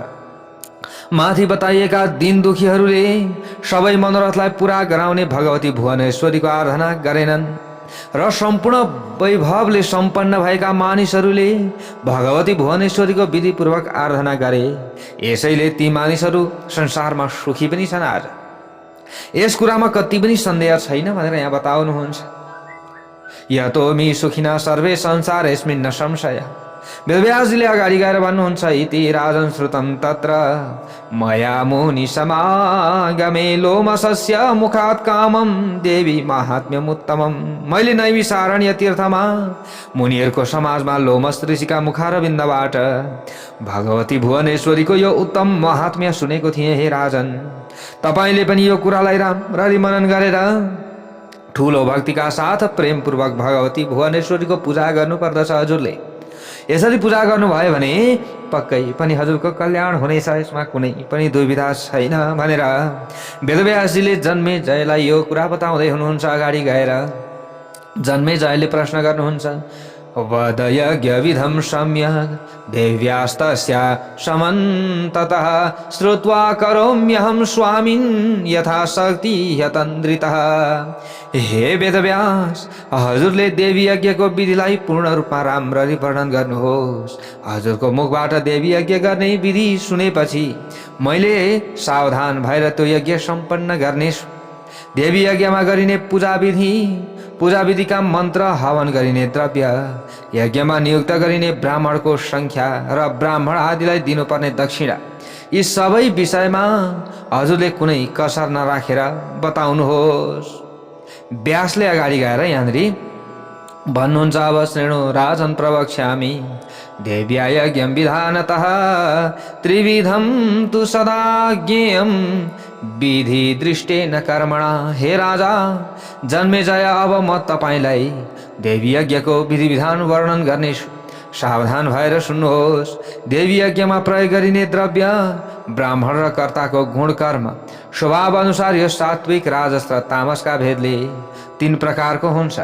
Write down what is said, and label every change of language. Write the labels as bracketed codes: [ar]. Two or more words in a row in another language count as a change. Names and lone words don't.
[ne] माथि बताइएका दीन दुखीहरूले सबै मनोरथलाई पूरा गराउने भगवती भुवनेश्वरीको आराधना गरेनन् र सम्पूर्ण वैभवले सम्पन्न भएका मानिसहरूले भगवती भुवनेश्वरीको विधिपूर्वक आराधना गरे। यसैले ती मानिसहरू संसारमा सुखी पनि छन्। आज यस कुरामा कति पनि सन्देह छैन भनेर यहाँ बताउनुहुन्छ। [sa] यतो मि सुखिना सर्वे संसार यस्मिन् न संशय। [ne] वेदव्यासजीले अगाडि गएर भन्नुहुन्छ, [sa] इति राजन श्रुतम तत्र मया मुनि समागमे लोमसस्य मुखात् कामम देवी महात्म्यम उत्तमम। [ne] मैले नैमिषारण्य तीर्थमा मुनिहरूको समाजमा लोमस ऋषिका मुखारविन्दबाट भगवती भुवनेश्वरीको यो उत्तम महात्म्य सुनेको थिएँ। हे राजन, तपाईले पनि यो कुरालाई राम्ररी मनन गरेर ठुलो भक्तिका साथ प्रेमपूर्वक भगवती भुवनेश्वरीको पूजा गर्नुपर्दछ। हजुरले यसरी पूजा गर्नुभयो भने पक्कै पनि हजुरको कल्याण हुनेछ, यसमा कुनै पनि दुविधा छैन भनेर वेदव्यासजीले जन्मेजयलाई यो कुरा बताउँदै हुनुहुन्छ। अगाडि गएर जन्मेजयले प्रश्न गर्नुहुन्छ, [sa] वद यज्ञविधं सम्यक् देव्यास्तस्या समन्ततः श्रुत्वा करोम्यहं स्वामिन् यथाशक्ति यतन्द्रितः। [ne] हे वेदव्यास, हजुरले देवी यज्ञको विधिलाई पूर्ण रूपमा राम्ररी वर्णन गर्नुहोस्। हजुरको मुखबाट देवी यज्ञ गर्ने विधि सुनेपछि मैले सावधान भएर त्यो यज्ञ सम्पन्न गर्नेछु। देवी यज्ञमा गरिने पूजा विधिका मन्त्र, हवन गरिने द्रव्य, यज्ञमा नियुक्त गरिने ब्राह्मणको संख्या र ब्राह्मण आदिलाई दिनुपर्ने दक्षिणा, यी सबै विषयमा हजुरले कुनै कसर नराखेर बताउनुहोस्। व्यासले अगाडि गएर यहाँनिर भन्नुहुन्छ, [sa] अब श्रेणु राजन प्रवक्ष्यामि देव्या यज्ञं विधानतः त्रिविधं तु सदा ज्ञेयं विधि दृष्टेन कर्मणा। [ne] हे राजा जन्मेजय, अब म तपाईलाई देवी यज्ञको विधि विधान वर्णन गर्नेछु। सावधान भएर सुन्नुहोस्। देवी यज्ञमा प्रयोग गरिने द्रव्य, ब्राह्मण र कर्ताको गुण कर्म, स्वभाव अनुसार यो सात्विक राजस र तामसका भेदले 3 प्रकारको हुन्छ।